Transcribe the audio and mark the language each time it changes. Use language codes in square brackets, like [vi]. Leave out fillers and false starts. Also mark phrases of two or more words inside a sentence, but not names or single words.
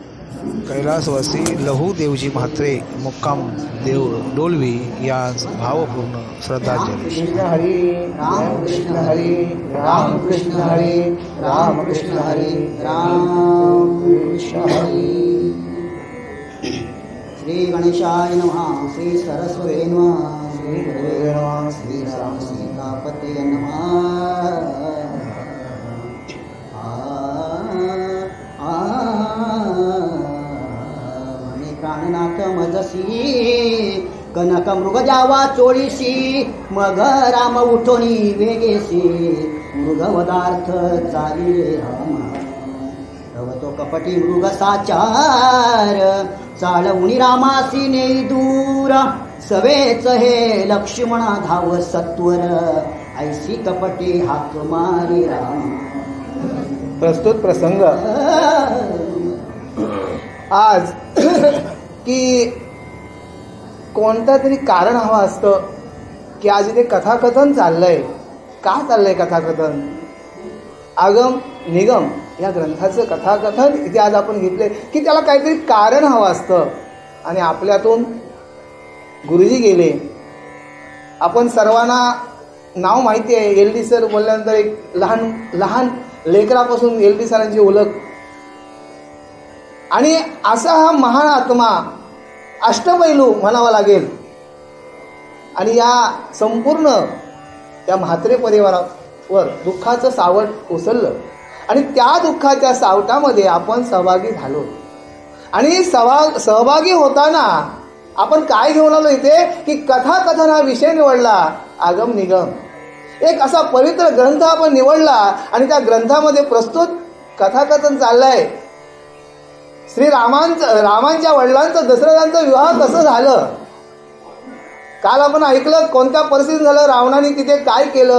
[mr] कैलासवासी लहू देवजी म्हात्रे मुक्काम देव डोलवी यांस भावपूर्ण श्रद्धांजली. कृष्ण हरी राम कृष्ण हरी राम कृष्ण हरी राम कृष्ण हरी राम कृष्ण हरी. [sa] श्री गणेशाय नमः. श्री सरस्वती नमः. श्री गुरुवे नमः. श्री राम सीतापते नमः. [mr] प्राणनाथ मजसी कनक मृग जावा चोळीशी मग राम उठोनी वेगेसी मृगवदार्थ चाली राम रवतो कपटी मृग साचार चालवुनी रामासी नेई दूर सवेच हे लक्ष्मणा धाव सत्वर ऐसी कपटी हाक मारी राम. प्रस्तुत प्रसंग आज की कोणतं तरी कारण हवं असतं की आज इथे कथाकथन चाललंय. का चाललंय कथाकथन? आगम निगम या ग्रंथाचं कथाकथन इथे आज आपण घेतलंय की त्याला काहीतरी कारण हवं असतं. आणि आपल्यातून गुरुजी गेले. आपण सर्वांना नाव माहिती आहे. एल डी सर बोलल्यानंतर एक लहान लहान लेकरापासून एल डी सरांची ओळख. आणि असा हा महान आत्मा अष्टपैलू म्हणावा लागेल. आणि या संपूर्ण या म्हात्रे परिवारावर दुःखाचं सावट कोसळलं आणि त्या दुःखाच्या सावटामध्ये आपण सहभागी झालो. आणि सहभागी होताना आपण काय घेऊन आलो इथे की कथाकथन हा विषय निवडला. आगम निगम एक असा पवित्र ग्रंथ आपण निवडला आणि त्या ग्रंथामध्ये प्रस्तुत कथाकथन चाललंय. श्री रामांच्या वडिलांचं दशरथांचा विवाह कसं झालं. काल आपण ऐकलं कोणत्या परिस्थितीत झालं, रावणाने तिथे काय केलं.